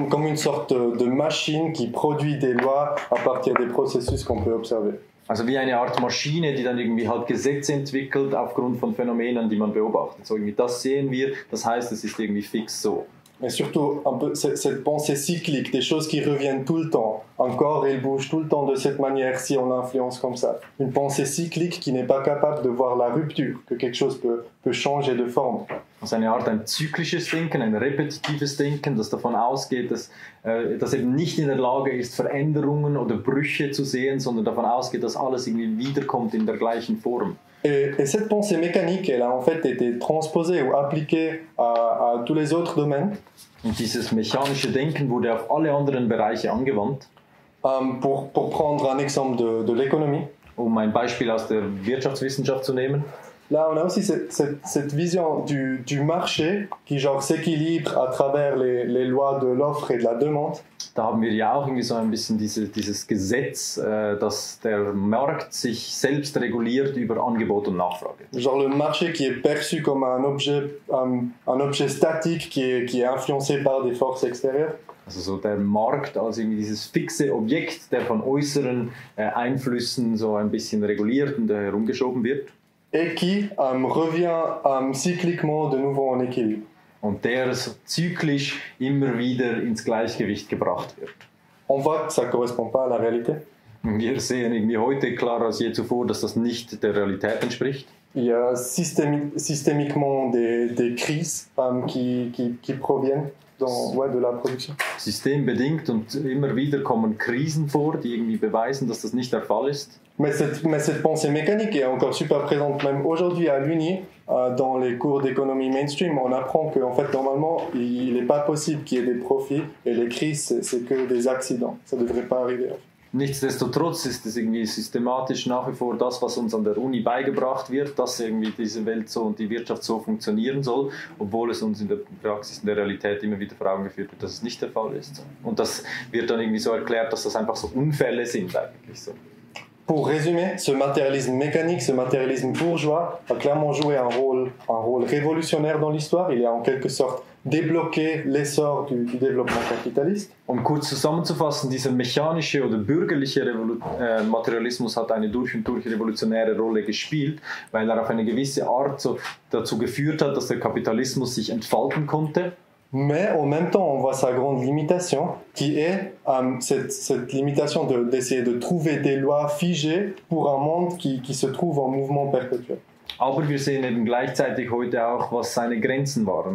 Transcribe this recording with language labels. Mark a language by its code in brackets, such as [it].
[fr] Comme une sorte de machine qui produit des lois à partir des processus qu'on peut observer. [de] Also wie eine Art Maschine, die dann irgendwie halt Gesetze entwickelt aufgrund von Phänomenen, die man beobachtet. So irgendwie das sehen wir, das heißt, es ist irgendwie fix so. [fr] Mais surtout, un peu cette pensée cyclique, des choses qui reviennent tout le temps. Un corps, il bouge tout le temps de cette manière si on l'influence comme ça. Une pensée cyclique qui n'est pas capable de voir la rupture, que quelque chose peut changer de forme. [de] Also eine Art ein zyklisches Denken, ein repetitives Denken, das davon ausgeht, dass eben nicht in der Lage ist, Veränderungen oder Brüche zu sehen, sondern davon ausgeht, dass alles irgendwie wiederkommt in der gleichen Form. [fr] Et cette pensée mécanique, elle a en fait été transposée ou appliquée à tous les autres domaines. [de] Und dieses mechanische Denken wurde auf alle anderen Bereiche angewandt. [fr] Pour prendre un exemple de l'économie. [de] Um ein Beispiel aus der Wirtschaftswissenschaft zu nehmen. [fr] Là, on a aussi cette vision du marché qui genre s'équilibre à travers les lois de l'offre et de la demande. [de] Da haben wir ja auch irgendwie so ein bisschen dieses Gesetz, dass der Markt sich selbst reguliert über Angebot und Nachfrage. [fr] Genre le marché qui est perçu comme un objet statique qui est influencé par des forces extérieures. [de] Also so der Markt als irgendwie dieses fixe Objekt, der von äußeren Einflüssen so ein bisschen reguliert und herumgeschoben wird. [fr] Et qui revient cycliquement de nouveau en équilibre. [de] Und der so zyklisch immer wieder ins Gleichgewicht gebracht wird. [fr] On voit que ça ne correspond pas à la réalité. [de] Wir sehen irgendwie heute klarer als je zuvor, dass das nicht der Realität entspricht. [fr] Il y a systémiquement des crises qui proviennent de la production. [de] Systembedingt und immer wieder kommen Krisen vor, die irgendwie beweisen, dass das nicht der Fall ist. [fr] Mais cette pensée mécanique est encore super présente même aujourd'hui à l'Uni, dans les cours d'économie mainstream. On apprend qu'en fait, normalement, il n'est pas possible qu'il y ait des profits et les crises, c'est que des accidents. Ça ne devrait pas arriver. [de] Nichtsdestotrotz ist es irgendwie systematisch nach wie vor das, was uns an der Uni beigebracht wird, dass irgendwie diese Welt so und die Wirtschaft so funktionieren soll, obwohl es uns in der Praxis, in der Realität immer wieder vor Augen geführt wird, dass es nicht der Fall ist. Und das wird dann irgendwie so erklärt, dass das einfach so Unfälle sind eigentlich so. [fr] Pour résumer, ce matérialisme mécanique, ce matérialisme bourgeois a clairement joué un rôle révolutionnaire dans l'histoire. Il a en quelque sorte débloqué l'essor du développement capitaliste. [de] Um kurz zusammenzufassen, dieser mechanische oder bürgerliche Materialismus hat eine durch und durch revolutionäre Rolle gespielt, weil er auf eine gewisse Art so dazu geführt hat, dass der Kapitalismus sich entfalten konnte. [fr] Mais en même temps, on voit sa grande limitation, qui est cette limitation d'essayer de trouver des lois figées pour un monde qui se trouve en mouvement perpétuel. [de] Aber wir sehen eben gleichzeitig heute auch, was seine Grenzen waren.